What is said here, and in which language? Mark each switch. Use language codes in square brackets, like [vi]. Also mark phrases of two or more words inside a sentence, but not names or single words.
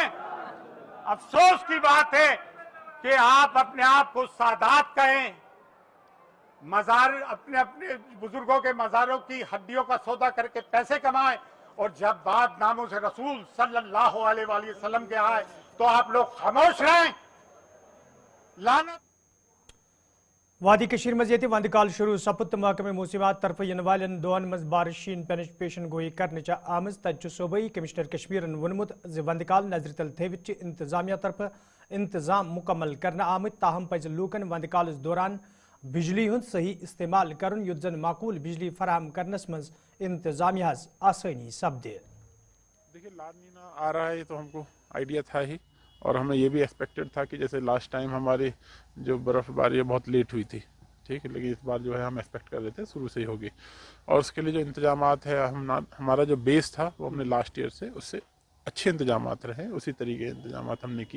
[hi] अफसोस की बात है कि आप अपने आप को सादात कहें, मजार अपने अपने बुजुर्गों के मजारों की हड्डियों का सौदा करके पैसे कमाएं और जब बात नामों से रसूल [ar] صلى الله عليه وسلم [hi] के आए तो आप लोग खामोश रहें। लानत। [ks] वादी कशीर मज ये वंद काल शुरू सपुत महकमे मूसिबात तरफ इन वालन दोन मज बारिशीन पेशन गोई करने आमज तज सूबाई कमिश्नर कश्मीरन वनमुत वंद काल नजर तल थविच इंतजामिया तरफ इंतजाम मुकम्मल करना आमत ताहम पज लूकन वंद काल दौरान बिजली हुंद सही इस्तेमाल करन युत जन माकूल बिजली फराहम करनस मज इंतजामिया आसानी सपदे। [hi] देखिए ला नीना आ रहा है ये तो हमको आइडिया था ही और हमें ये भी एक्सपेक्टेड था कि जैसे [en] last time [hi] हमारी जो बर्फ़बारी बहुत लेट हुई थी, ठीक है, लेकिन इस बार जो है हम एक्सपेक्ट कर रहे थे शुरू से ही होगी और उसके लिए जो इंतजामात है हमारा जो बेस था वो हमने [en] last year [hi] से उससे अच्छे इंतजामात रहे, उसी तरीके के इंतजामात हमने किए।